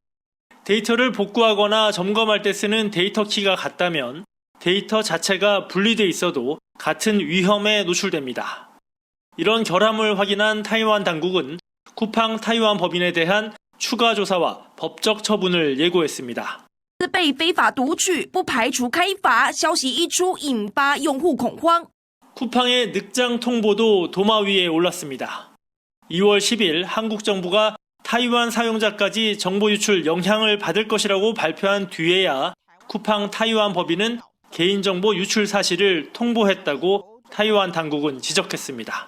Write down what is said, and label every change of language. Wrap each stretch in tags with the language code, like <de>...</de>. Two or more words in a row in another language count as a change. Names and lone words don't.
<ko>데이터를 복구하거나 점검할 때 쓰는 데이터 키가 같다면 데이터 자체가 분리돼 있어도 같은 위험에 노출됩니다. 이런 결함을 확인한 타이완 당국은 쿠팡 타이완 법인에 대한 추가 조사와 법적 처분을 예고했습니다.</ko> <zh>被非法读取，不排除开罚。消息一出，引发用户恐慌。</zh> <ko>쿠팡의 늑장 통보도 도마 위에 올랐습니다. 2월 10일 한국 정부가 타이완 사용자까지 정보 유출 영향을 받을 것이라고 발표한 뒤에야 쿠팡 타이완 법인은 개인정보 유출 사실을 통보했다고 타이완 당국은 지적했습니다.</ko>